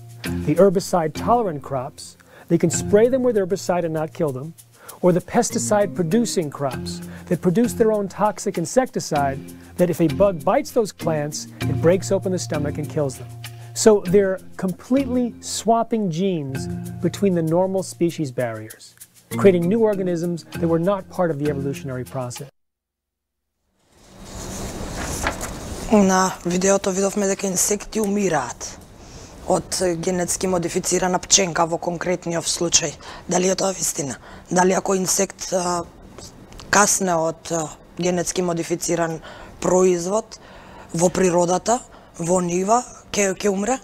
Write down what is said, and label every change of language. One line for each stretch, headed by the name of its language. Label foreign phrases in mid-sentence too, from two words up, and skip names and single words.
English: The herbicide-tolerant crops, they can spray them with herbicide and not kill them, or the pesticide-producing crops that produce their own toxic insecticide that if a bug bites those plants, it breaks open the stomach and kills them. So they're completely swapping genes between the normal species barriers, creating new organisms that were not part of the evolutionary process.
Macedonian: На видеото видовме дека инсекти умираат од генетски модифицирана пченка во конкретниот случај. Дали е тоа вистина? Дали ако инсект касне од генетски модифициран производ во природата, во нива, ќе умре?